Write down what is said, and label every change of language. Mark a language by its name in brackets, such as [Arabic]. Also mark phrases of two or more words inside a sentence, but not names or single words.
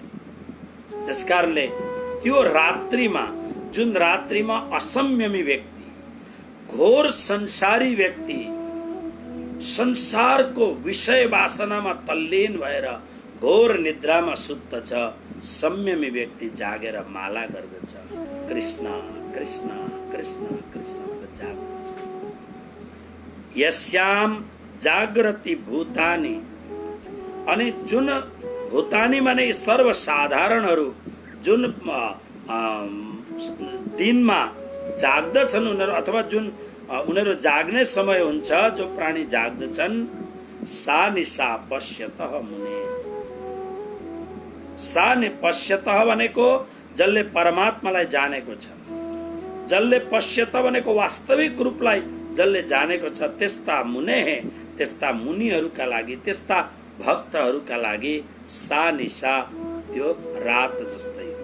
[Nepali] त्यसकारणले त्यो रात्रिमा, जुन रात्रिमा असंयमी व्यक्ति, घोर संसारी व्यक्ति, संसारको विषय वासनामा तल्लीन भएर घोर निद्रामा सुत्दछ, संयमी व्यक्ति जागेर माला गर्दछ, कृष्ण कृष्ण कृष्ण कृष्ण भनेर जाग्दछ। [Sanskrit] यस्याम जागृति भूतानि, [Nepali] अनि जुन भूतानि माने सर्वसाधारणहरू जुन दिनमा जाग्दछन् उनीहरू, अथवा जुन उनीहरू जाग्ने समय हुन्छ, जो प्राणी जाग्दछन्, [Sanskrit] सा निशा पश्यतः मुने। सा नि पश्यतः [Nepali] भनेको जसले परमात्मालाई जानेको छ, जसले पश्यत भनेको वास्तविक रूपलाई जसले जानेको छ, त्यस्ता मुने, त्यस्ता मुनिहरूका लागि, त्यस्ता भक्तहरूका लागि [Sanskrit] सा निशा [Nepali] त्यो रात जस्तै हो।